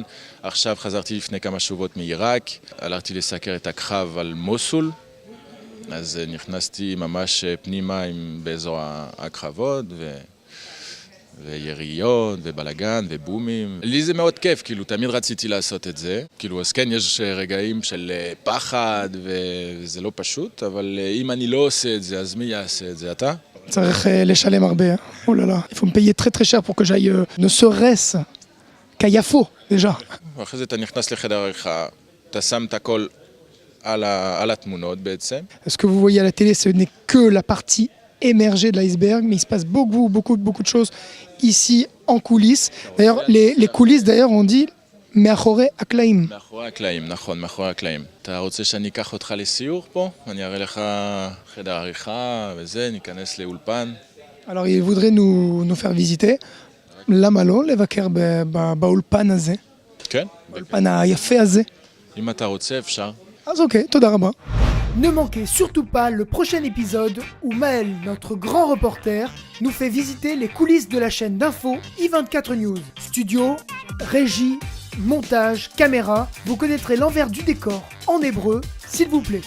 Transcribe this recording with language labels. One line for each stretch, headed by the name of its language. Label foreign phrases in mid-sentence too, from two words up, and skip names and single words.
Hebrew: עכשיו חזרתי לפני כמה שבועות מעיראק, הלכתי לסקר את הקרב על מוסול, אז נכנסתי ממש פנימה באזור הקרבות, ויריות, ובלגן, ובומים. לי זה מאוד כיף, כאילו, תמיד רציתי לעשות את זה. כאילו, אז כן, יש רגעים של פחד, וזה לא פשוט, אבל אם אני לא עושה את זה, אז מי יעשה את זה? אתה? צריך לשלם הרבה.
French: Oh là là, il faut me payer très très cher pour que j'aille ne serait-ce qu'à Yafo, déjà.
Hebrew: ואחרי זה אתה נכנס לחדר עריכה, אתה שם את הכל על התמונות בעצם.
French: Ce que vous voyez à la télé, ce n'est que la partie émergée de l'iceberg, mais il se passe beaucoup de choses ici en coulisses. D'ailleurs, les coulisses, d'ailleurs, on dit
Hebrew: מאחורי הקלעים. מאחורי הקלעים, נכון, מאחורי הקלעים. אתה רוצה שאני אקח אותך לסיור פה? אני אראה לך חדר עריכה וזה, ניכנס לאולפן.
French: Alors, il voudrait nous faire visiter.
Hebrew: למה לא? לבקר באולפן הזה. כן. באולפן היפה הזה. אם אתה רוצה, אפשר. אז אוקיי, תודה רבה.
French: Ne manquez surtout pas le prochain épisode où Maël, notre grand reporter, nous fait visiter les coulisses de la chaîne d'info i24 News. Studio, régie, montage, caméra, vous connaîtrez l'envers du décor en hébreu, s'il vous plaît.